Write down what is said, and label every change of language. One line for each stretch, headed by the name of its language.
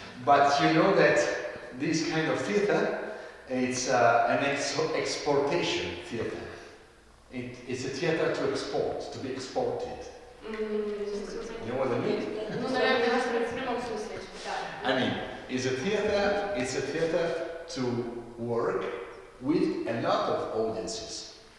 English: But you know that this kind of theater, it's an exportation theater. It's a theater to export, to be exported. You know what I mean?
Russian: Ну, наверное, в прямом смысле.
English: I mean, it's a theater to work with a lot of audiences.